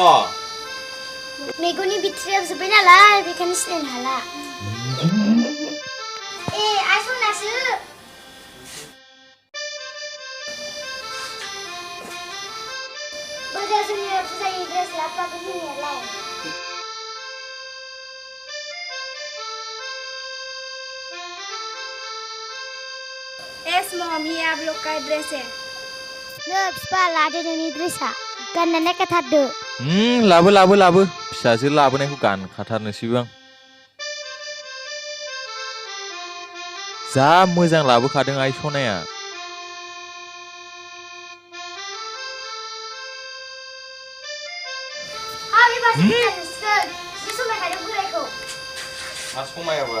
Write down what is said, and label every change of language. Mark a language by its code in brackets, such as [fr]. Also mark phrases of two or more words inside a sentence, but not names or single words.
[brx] मेगननि बिथ्रिया जोब्बाय नालाय बेखायनो सिनायनो हाला आइ सनासो बोरो जोंनि फुजानि ड्रेस लाबोफागोन होननायालाय [en] Yes, Mom, [hi] ये आप लोग का ड्रेस है [brx] नो बिफा लादो नोंनि ड्रेसआ गाननो नायखाथारदो लाबो फिसाजो लाबोनायखौ गानखाथारनोसैबो आं जा मोजां लाबोखादों आइ सनाया मा समायाबा